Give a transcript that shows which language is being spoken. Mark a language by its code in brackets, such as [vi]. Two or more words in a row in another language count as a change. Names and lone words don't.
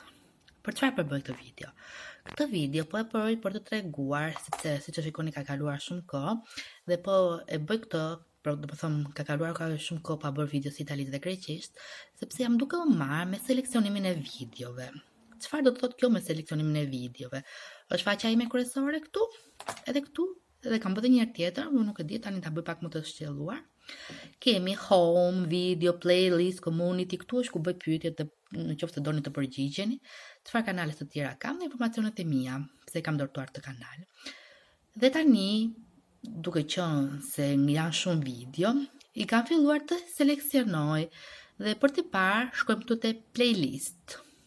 [sq] Për çfarë përbëj këtë video? Këtë video po e përbëj për të treguar, sepse siç e shikoni ka kaluar shumë kohë dhe po e bëj këtë, do të them ka kaluar shumë kohë pa bërë video si italisht dhe greqisht, sepse jam duke u marrë me seleksionimin e videove. Çfarë do të thotë kjo me seleksionimin e videove? Është faqja ime kryesore këtu, edhe kam bërë një herë tjetër, unë nuk e di tani ta bëj pak më të shqelluar. Kemi [en] home, video, playlist, community, [sq] këtu është ku bëj pyetjet dhe nëse doni të përgjigjeni. Çfarë kanale të tjera kam dhe informacionet e mia, pse kam ndërtuar këtë kanal. Dhe tani, duke qenë se janë shumë video, i kam filluar të seleksionoj dhe për të parë shkojmë këtu te playlist.